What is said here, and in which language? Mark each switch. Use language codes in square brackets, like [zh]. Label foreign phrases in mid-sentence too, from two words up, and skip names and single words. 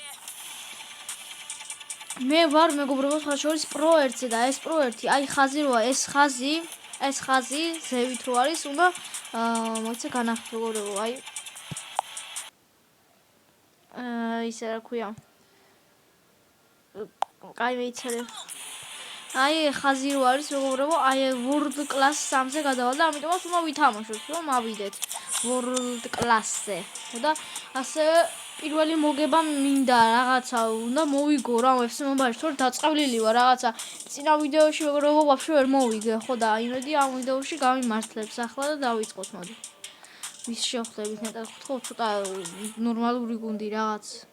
[ka] მე ვარ მეგობრებო ხაშორის პრო 1-ზე და ეს პრო 1, აი ხაზი როა, ეს ხაზი ზევით რო არის, უნდა მოიცა განახთ მეგობრებო, აი ისე რა ქვია. კაი მეიცადე. აი ხაზი რო არის მეგობრებო, აი [en] world class [ka] 3-ზე გადავალ და ამიტომაც უნდა ვითამაშოთ, რომ ავიდეთ [en] world class- [ka] ზე. და ასევე პირველი მოგება მინდა რაღაცა, უნდა მოვიგო რა FC Mobile-ში, თორე დაწყევლილი ვარ რაღაცა. წინა ვიდეოში მეგობრებო ვაფშე ვერ მოვიგე, ხო და იმედი ამ ვიდეოში გამიმართლებს ახლა და დავიწყოთ მოდი. ვის შევხვდებით ნეტარ ხო ცოტა ნორმალური გუნდი რაღაც.